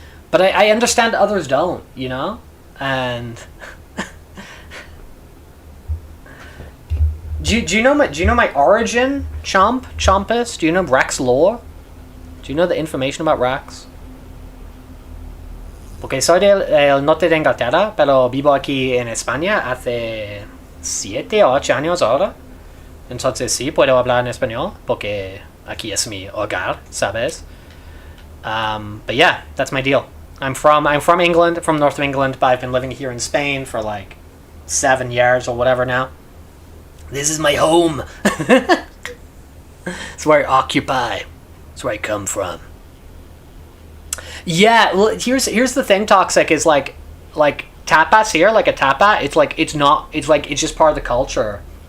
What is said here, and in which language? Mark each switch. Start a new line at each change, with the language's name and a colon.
English: But I understand others don't, you know? And do you know my origin, Chompus? Do you know Rex lore? Do you know the information about Rex?
Spanish: Porque soy del norte de Inglaterra, pero vivo aquí en España hace 7 o 8 años ahora. Entonces sí, puedo hablar en español, porque aquí es mi hogar, ¿sabes?
English: But yeah, that's my deal. I'm from England, from north of England, but I've been living here in Spain for like 7 years or whatever now. This is my home. It's where I occupy. It's where I come from. Yeah, well, here's the thing, Toxic, is like tapas here, like a tapa, it's just part of the culture.